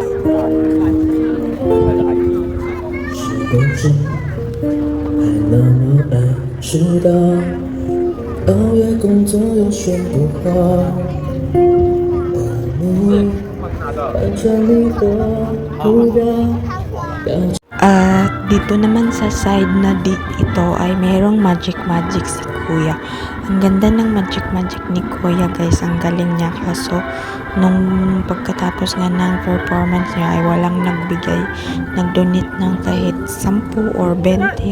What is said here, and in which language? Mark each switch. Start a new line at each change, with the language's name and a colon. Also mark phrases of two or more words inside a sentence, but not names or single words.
Chinese: 是多久还那么爱迟到，熬夜工作又睡不好，把你换成你的目标。
Filipino: At dito naman sa side na ito ay merong magic si Kuya. Ang ganda ng magic ni Kuya guys, ang galing niya. Kaso nung pagkatapos nga ng performance niya ay walang nagbigay, nag-donate ng kahit 10 or 20.